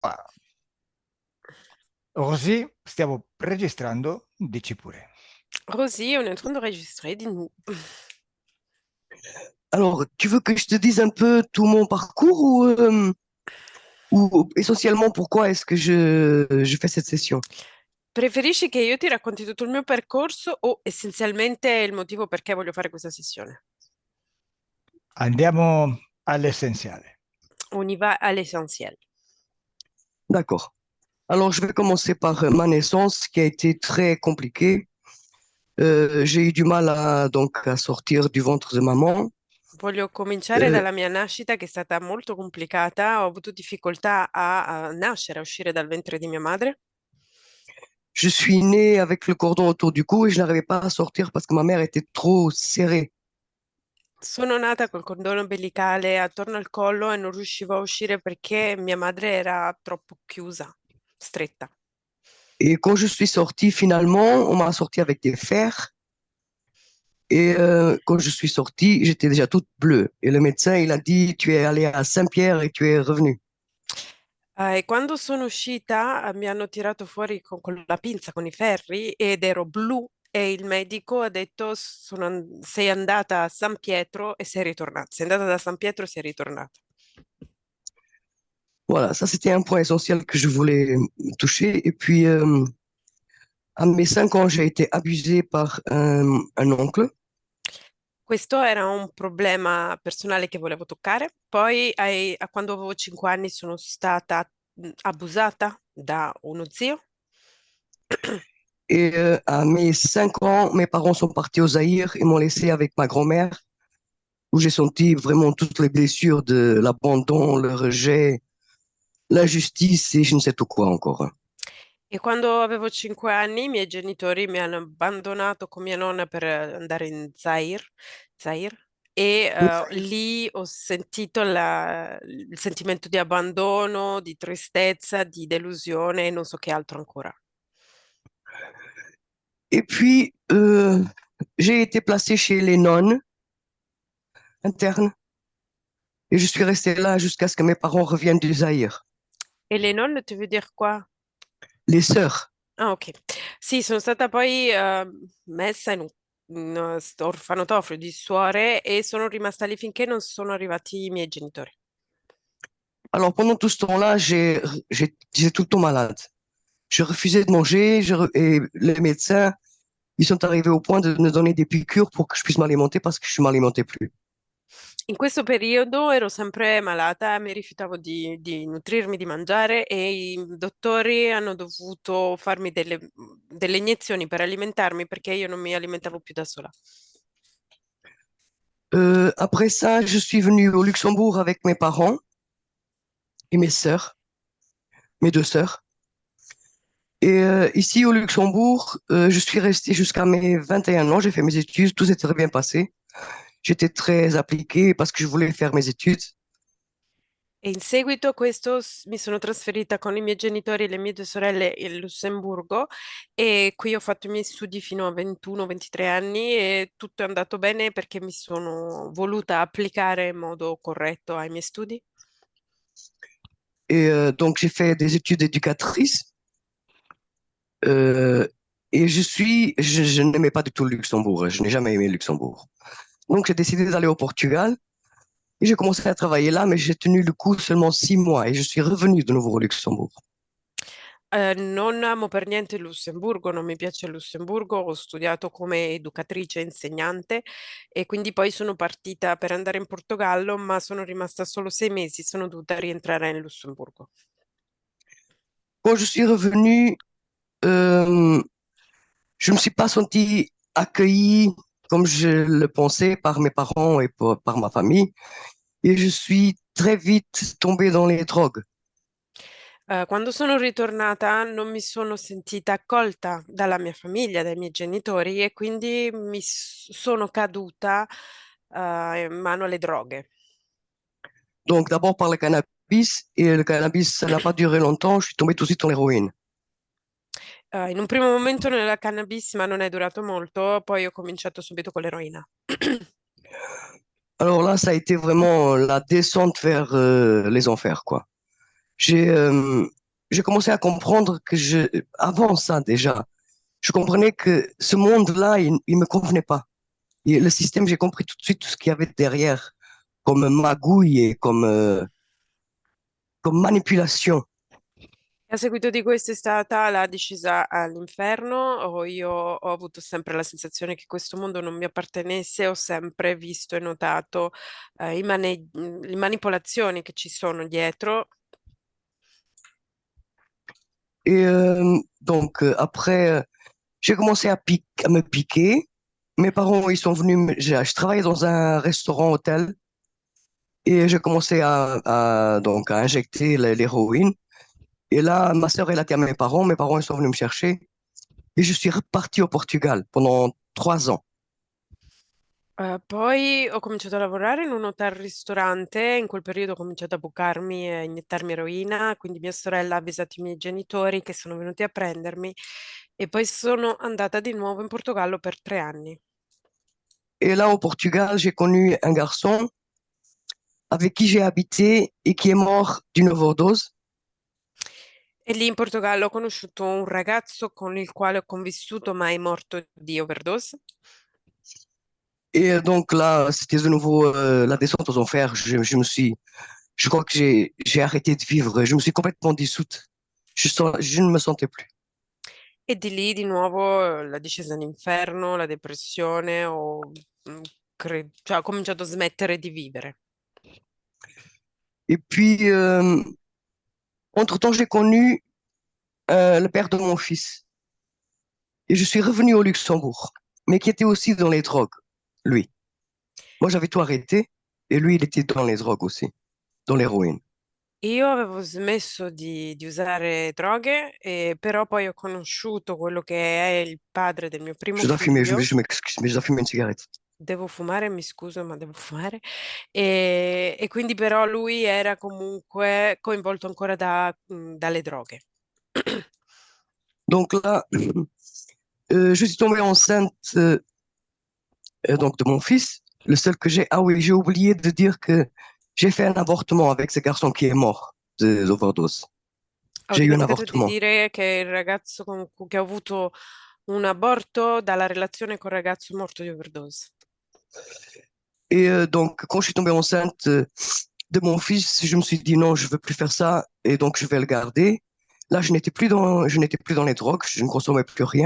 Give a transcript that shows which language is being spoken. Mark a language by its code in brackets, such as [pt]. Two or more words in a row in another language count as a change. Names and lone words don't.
[it] Ah, così stiamo registrando, dici pure. [fr] Rosie, on est en train d'enregistrer, dis-nous. Alors, tu veux que je te dise un peu tout mon parcours ou essentiellement pourquoi est-ce que je fais cette session? [it] Preferisci che io ti racconti tutto il mio percorso o essenzialmente il motivo perché voglio fare questa sessione? Andiamo all'essenziale. [fr] On y va à l'essentiel. D'accord. Alors, je vais commencer par ma naissance qui a été très compliquée. J'ai eu du mal à sortir du ventre de maman. [it] Voglio cominciare Euh, dalla mia nascita, che è stata molto complicata. Ho avuto difficoltà a nascere, a uscire dal ventre di mia madre. [fr] je suis née avec le cordon autour du cou et je n'arrivais pas à sortir parce que ma mère était trop serrée. [it] Sono nata col cordone ombelicale attorno al collo e non riuscivo a uscire perché mia madre era troppo chiusa, stretta. [fr] Et quand je suis sortie, finalement, on m'a sorti avec des fers. Et quand je suis sortie, j'étais déjà toute bleue. Et le médecin, il a dit, tu es allée à Saint-Pierre et tu es revenue. [it] E quando sono uscita, mi hanno tirato fuori con la pinza, con i ferri, ed ero blu e il medico ha detto sei andata a San Pietro e sei ritornata. Sei andata da San Pietro e sei ritornata. [fr] Voilà, ça c'était un point essentiel que je voulais toucher. Et puis, à mes 5 ans, j'ai été abusée par un oncle. [it] Questo era un problema personale che volevo toccare. Poi, quando avevo 5 anni, sono stata abusata da uno zio. [fr] Et à mes 5 ans, mes parents sont partis au Zaïre et m'ont laissé avec ma grand-mère, où j'ai senti vraiment toutes les blessures de l'abandon, le rejet, l'injustice et je ne sais tout quoi encore, hein. [it] E quando avevo 5 anni, i miei genitori mi hanno abbandonato con mia nonna per andare in Zaire, e lì ho sentito il sentimento di abbandono, di tristezza, di delusione e non so che altro ancora. [fr] Et puis, j'ai été placée chez les nonnes internes. Et je suis restée là jusqu'à ce que mes parents reviennent du Zaïre. [it] E le nonne, [fr] tu veux dire quoi? Les sœurs. Ah, ok. [it] Sì, sono stata poi messa in orfanotrofio di suore e sono rimasta lì finché non sono arrivati i miei genitori. [fr] Alors pendant tout ce temps-là, j'étais tout le temps malade. Je refusais de manger et les médecins, ils sont arrivés au point de me donner des piqûres pour que je puisse m'alimenter parce que je ne m'alimentais plus. [it] In questo periodo ero sempre malata, mi rifiutavo di nutrirmi, di mangiare e i dottori hanno dovuto farmi delle iniezioni per alimentarmi perché io non mi alimentavo più da sola. [fr] Après ça, je suis venue au Luxembourg avec mes parents et mes sœurs, mes 2 sœurs. Et ici au Luxembourg, je suis restée jusqu'à mes 21 ans. J'ai fait mes études, tout s'est très bien passé. J'étais très appliquée parce que je voulais faire mes études. [it] E in seguito a questo mi sono trasferita con i miei genitori e le mie due sorelle in Lussemburgo e qui ho fatto i miei studi fino a 21-23 anni e tutto è andato bene perché mi sono voluta applicare in modo corretto ai miei studi. [fr] Et donc j'ai fait des études d'éducatrice. Euh, et je n'aimais pas du tout le Luxembourg. Je n'ai jamais aimé le Luxembourg. Donc j'ai décidé d'aller au Portugal et j'ai commencé à travailler là, mais j'ai tenu le coup seulement 6 mois et je suis revenu de nouveau au Luxembourg. [it] Non amo per niente il Lussemburgo, non mi piace il Lussemburgo, ho studiato come educatrice e insegnante e quindi poi sono partita per andare in Portogallo, ma sono rimasta solo 6 mesi, sono dovuta rientrare in Lussemburgo. [fr] Quand je suis revenu, euh, je ne me suis pas senti accueilli comme je le pensais par mes parents et par ma famille. Et je suis très vite tombé dans les drogues. [it] Quando sono ritornata non mi sono sentita accolta dalla mia famiglia, dai miei genitori e quindi sono caduta, in mano alle droghe. [fr] Donc d'abord par le cannabis, et le cannabis, ça n'a pas duré longtemps, je suis tombé tout de suite dans l'héroïne. [it] In un primo momento nella cannabis, ma non è durato molto, poi ho cominciato subito con l'eroina. [fr] Alors là, ça a été vraiment la descente vers les enfers, quoi. j'ai j'ai commencé à comprendre que avant ça déjà, je comprenais que ce monde-là, il me convenait pas. Et le système, j'ai compris tout de suite tout ce qu'il y avait derrière, comme magouille et comme manipulation. [it] A seguito di questo è stata la discesa all'inferno, o io ho avuto sempre la sensazione che questo mondo non mi appartenesse, ho sempre visto e notato le manipolazioni che ci sono dietro. [fr] Et donc, après, j'ai commencé à me piquer. Mes parents, ils sont venus, je travaillais dans un restaurant-hôtel et j'ai commencé donc, à injecter l'héroïne. Et là, ma sœur, elle a été à mes parents, ils sont venus me chercher et je suis reparti au Portugal pendant 3 ans. [it] Poi ho cominciato a lavorare in un hotel-ristorante, in quel periodo ho cominciato a bucarmi e iniettarmi eroina, quindi mia sorella ha avvisato i miei genitori che sono venuti a prendermi e poi sono andata di nuovo in Portogallo per 3 anni. [fr] Et là, au Portugal, j'ai connu un garçon avec qui j'ai habité et qui est mort d'une overdose. [it] E lì in Portogallo ho conosciuto un ragazzo con il quale ho convissuto, ma è morto di overdose. [fr] Et donc là, c'était de nouveau la descente aux enfers. Je crois que j'ai arrêté de vivre. Je me suis complètement dissoute. Je ne me sentais plus. [it] E di lì di nuovo la discesa all'inferno, la depressione, cioè, ho cominciato a smettere di vivere. [fr] Et puis, entre-temps, j'ai connu le père de mon fils. Et je suis revenu au Luxembourg, mais qui était aussi dans les drogues, lui. Moi, j'avais tout arrêté, et lui, il était dans les drogues aussi, dans l'héroïne. [it] Io avevo smesso di usare droghe, però poi ho conosciuto quello che è il padre del mio primo [fr] Je dois fumer, [it] figlio. [fr] je m'excuse, mais je dois fumer une cigarette. [it] Devo fumare, mi scuso, ma devo fumare. E quindi però lui era comunque coinvolto ancora dalle droghe. [fr] Donc là, je suis tombée enceinte donc de mon fils, le seul que j'ai. Ah oui, j'ai oublié de dire que j'ai fait un avortement avec ce garçon qui est mort d'overdose. [it] Ho [fr] J'ai eu un [it] dimenticato di [fr] avortement. [it] dire che il ragazzo che ha avuto un aborto dalla relazione con il ragazzo morto di overdose. [fr] Et donc, quand je suis tombée enceinte de mon fils, je me suis dit non, je veux plus faire ça, et donc je vais le garder. Là, je n'étais plus dans les drogues, je ne consommais plus rien.